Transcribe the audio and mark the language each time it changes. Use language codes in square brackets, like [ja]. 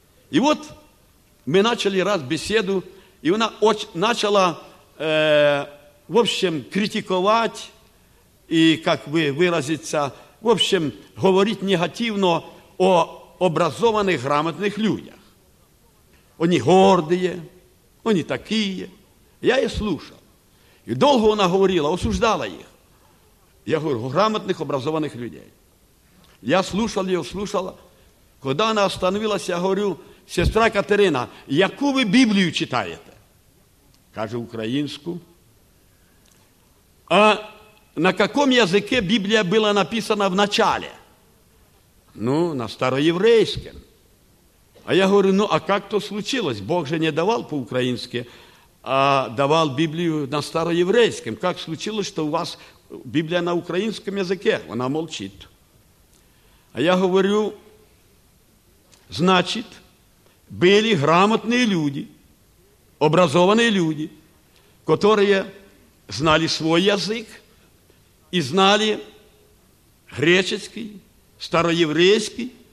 [ru] И вот мы начали раз беседу, и она начала, в общем, критиковать, и как бы выразиться, в общем, говорить негативно о образованных, грамотных людях. Они гордые, они такие. Я ее слушал. И долго она говорила, осуждала их. Я говорю: грамотных, образованных людей. Я слушал ее, слушала. Когда она остановилась, я говорю: сестра Катерина, [uk] яку ви Біблію читаєте? Каже: українську. [ru] А на каком языке [uk] Біблія була написана в начале? Ну, на староєврейському. А я говорю: ну, а як то случилось? Бог же не давав по-українськи, а давав Біблію на староєврейському. Як случилось, що у вас Біблія на українському языке? Вона мовчить. [ru] А я говорю: значить, были грамотные люди, образованные люди, которые знали свой язык и знали греческий, староеврейский.